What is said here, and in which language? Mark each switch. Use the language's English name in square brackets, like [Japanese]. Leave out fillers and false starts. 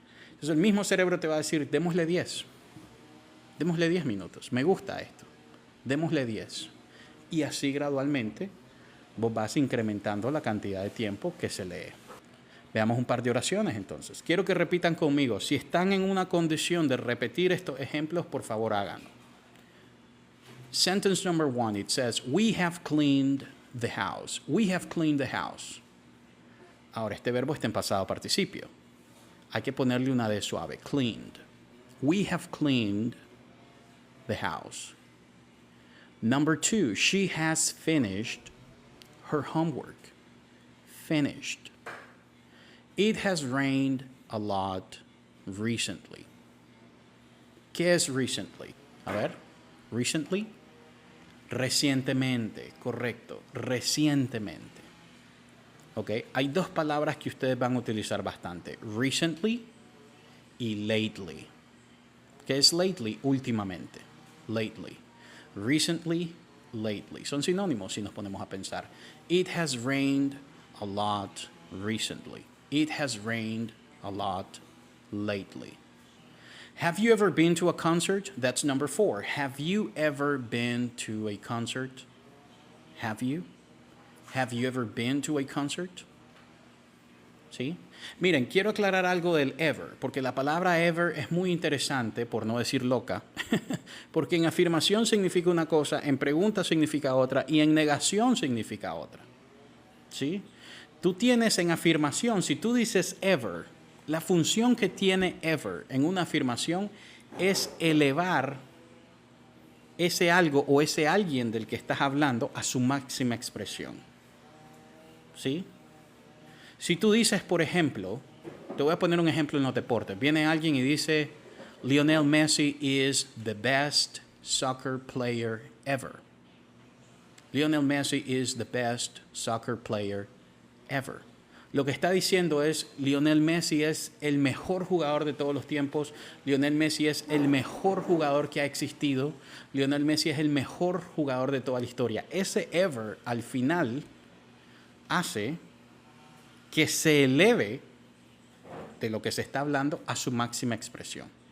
[Spanish] Entonces el mismo cerebro te va a decir, démosle 10. Démosle 10 minutos. Me gusta esto. Démosle 10. Y así gradualmente vos vas incrementando la cantidad de tiempo que se lee. Veamos un par de oraciones entonces. Quiero que repitan conmigo. Si están en una condición de repetir estos ejemplos, por favor háganlo. [English] Sentence number 1, it says, we have cleaned the house. We have cleaned the house. [Spanish] Ahora, este verbo está en pasado participio. Hay que ponerle una D suave. Cleaned. [English] We have cleaned the house. Number 2, she has finished her homework. Finished. It has rained a lot recently. [Spanish] ¿Qué es recently? A ver, recently. Recientemente, correcto, recientemente. ¿Ok? Hay 2 palabras que ustedes van a utilizar bastante. Recently y lately. ¿Qué es lately? Últimamente. Lately. [English] Recently, lately. [Spanish] Son sinónimos si nos ponemos a pensar. [English] It has rained a lot recently. It has rained a lot lately. Have you ever been to a concert? That's number 4. Have you ever been to a concert? Have you? Have you ever been to a concert? [Spanish] ¿Sí? Miren, quiero aclarar algo del ever, porque la palabra ever es muy interesante, por no decir loca, porque en afirmación significa una cosa, en pregunta significa otra y en negación significa otra. ¿Sí? Tú tienes en afirmación, si tú dices ever, la función que tiene ever en una afirmación es elevar ese algo o ese alguien del que estás hablando a su máxima expresión. ¿Sí? Si tú dices, por ejemplo, te voy a poner un ejemplo en los deportes. Viene alguien y dice, [English] Lionel Messi is the best soccer player ever. Lionel Messi is the best soccer player ever. [Spanish] Lo que está diciendo es, Lionel Messi es el mejor jugador de todos los tiempos, Lionel Messi es el mejor jugador que ha existido, Lionel Messi es el mejor jugador de toda la historia. Ese ever al final hace que se eleve de lo que se está hablando a su máxima expresión.